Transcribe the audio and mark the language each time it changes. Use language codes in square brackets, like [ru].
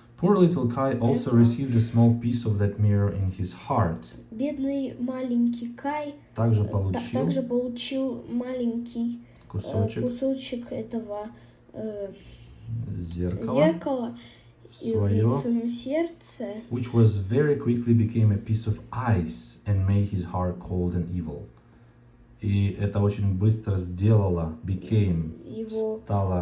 [en] Poor little Kai also received a small piece of that mirror in his heart. [ru] Бедный маленький Кай Также получил маленький кусочек этого зеркала в своем сердце, [en] which was very quickly became a piece of ice and made his heart cold and evil. [ru] И это очень быстро сделало, стало